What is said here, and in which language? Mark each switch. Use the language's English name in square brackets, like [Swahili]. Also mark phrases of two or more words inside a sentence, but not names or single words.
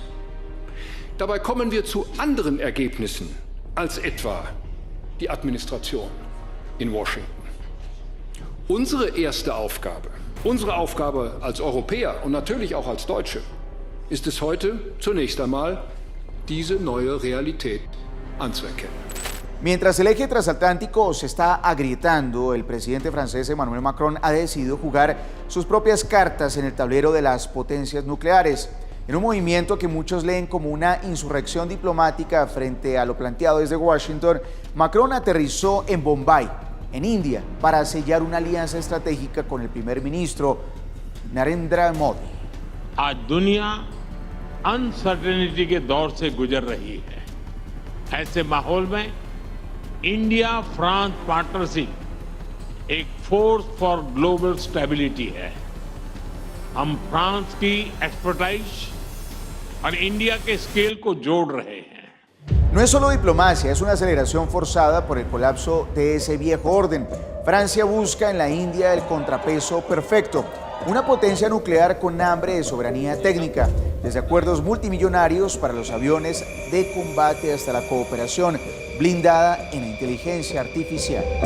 [German] Dabei kommen wir zu anderen Ergebnissen als etwa die Administration in Washington. Unsere erste Aufgabe, unsere Aufgabe als Europäer und natürlich auch als Deutsche, ist es heute zunächst einmal, diese neue Realität anzuerkennen. [Spanish] Mientras el eje transatlántico se está agrietando, el presidente francés Emmanuel Macron ha decidido jugar sus propias cartas en el tablero de las potencias nucleares, en un movimiento que muchos leen como una insurrección diplomática frente a lo planteado desde Washington. Macron aterrizó en Bombay, en India, para sellar una alianza estratégica con el primer ministro Narendra Modi. [Hindi] आज दुनिया अनसर्टेनिटी के दौर से गुजर रही है। ऐसे माहौल में इंडिया फ्रांस पार्टनरशिप एक [English] force for global stability [Hindi] है। हम फ्रांस की एक्सपर्टाइज और इंडिया के स्केल को जोड़ रहे हैं। [Spanish] No es solo diplomacia, es una aceleración forzada por el colapso de ese viejo orden. Francia busca en la India el contrapeso perfecto, una potencia nuclear con hambre de soberanía técnica, desde acuerdos multimillonarios para los aviones de combate hasta la cooperación blindada en la inteligencia artificial.